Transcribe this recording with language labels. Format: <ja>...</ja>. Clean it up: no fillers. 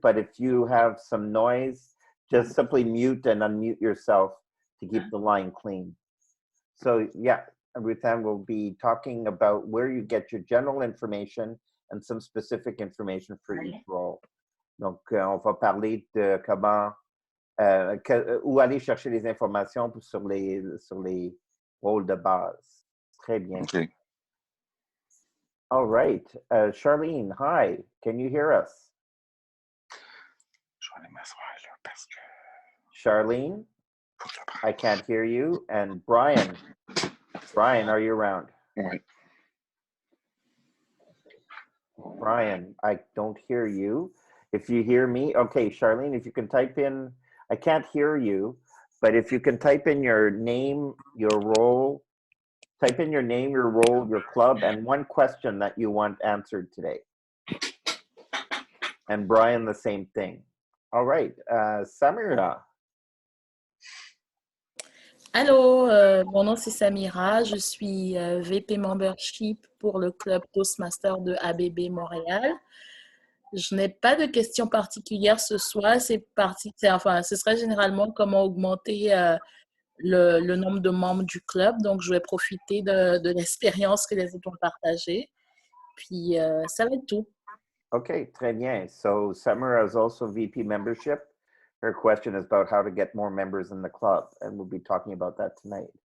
<en>But if you have some noise, just simply mute and unmute yourself to keep the line clean. So yeah, Ruth Anne will be talking about where you get your general information and some specific information for each role.</en> <fr>Donc, on va parler de comment, où aller chercher les informations sur les rôles de base. Très bien.</fr> <en>Okay. All right. Charlene, hi. Can you hear us?</en> <fr>Je vais aller m'asseoir là parce que...</fr> <en>Charlene, I can't hear you. And Brian, are you around?</en> <fr>Oui.</fr> <en>Brian, I don't hear you. If you hear me, okay, Charlene, if you can type in, I can't hear you, but if you can type in your name, your role, type in your name, your role, your club, and one question that you want answered today. And Brian, the same thing. All right, Samira.</en> <fr>Allô, mon nom c'est Samira, je suis VP Membership pour le club Toastmaster de ABB Montréal. Je n'ai pas de questions particulières ce soir, ce serait généralement comment augmenter le nombre de membres du club, donc je vais profiter de l'expérience que les autres ont partagée, puis ça va être tout. Okay, très bien.</fr> <en>So Samira is also VP Membership. Her question is about how to get more members in the club, and we'll be talking about that tonight.</en>